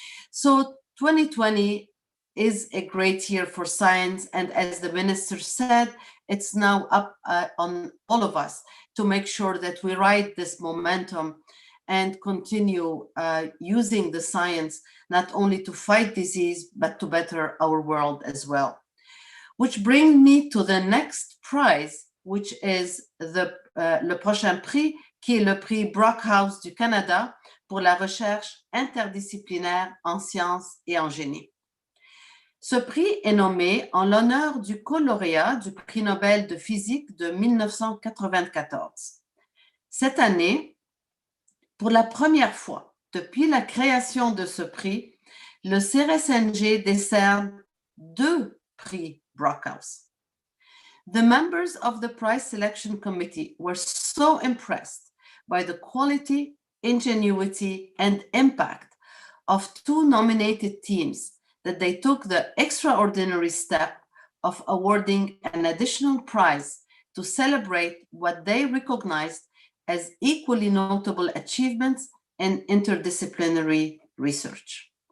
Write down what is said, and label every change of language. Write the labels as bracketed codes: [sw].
[en] So 2020 is a great year for science, and as the minister said, it's now up on all of us to make sure that we ride this momentum and continue using the science not only to fight disease, but to better our world as well. Which brings me to the next prize, which is [fr] le prochain prix, qui est le prix Brockhouse du Canada pour la recherche interdisciplinaire en sciences et en génie. Ce prix est nommé en l'honneur du co-lauréat du prix Nobel de physique de 1994. Cette année, pour la première fois depuis la création de ce prix, le CRSNG décerne 2 prix Brockhouse. [en] The members of the prize selection committee were so impressed by the quality, ingenuity, and impact of 2 nominated teams that they took the extraordinary step of awarding an additional prize to celebrate what they recognized as equally notable achievements in interdisciplinary research.